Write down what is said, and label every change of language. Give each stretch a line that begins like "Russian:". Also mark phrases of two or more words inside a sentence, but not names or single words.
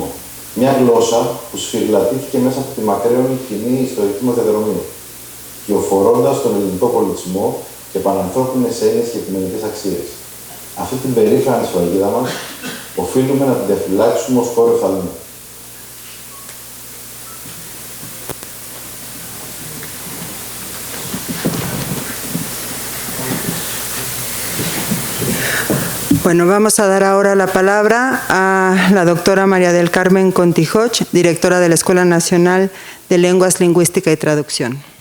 Greek: Μια γλώσσα που σφυριλατήθηκε μέσα από τη μακραίωνη κοινή ιστορική μας διαδρομή, κυοφορώντας τον ελληνικό πολιτισμό και πανανθρώπινες έννοιες και επιμενικές αξίες. Αυτή την περήφανη σφραγίδα μας οφείλουμε να την διαφυλάξουμε ως χώρο οφθαλμού.
Spanish: Bueno, vamos a dar ahora la palabra a la doctora María del Carmen Contijoch, directora de la Escuela Nacional de Lenguas, Lingüística y Traducción.